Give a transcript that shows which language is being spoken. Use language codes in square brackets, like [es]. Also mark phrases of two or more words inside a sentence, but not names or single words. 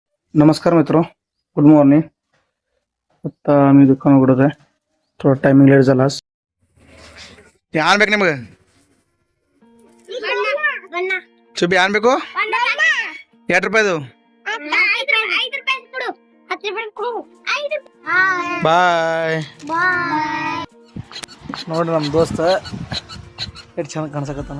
[mr] नमस्कार मित्रों, [en] good morning. [mr] आता आम्ही दुकान उघडत आहे. थोडा [en] timing late [mr] झाला. [kn] ಯಾನ್ ಬೇಕು ನಿಮಗೆ ಚುಬ್ಬಿ ಯಾನ್ ಬೇಕು ಎಷ್ಟು ರೂಪಾಯಿದು ಬಾಯ್ ನೋಡ್ರಿ ನಮ್ಮ ದೋಸ್ತ ಎಷ್ಟು ಚಂದ ಕಾಣಿಸಕತ್ತಾನ.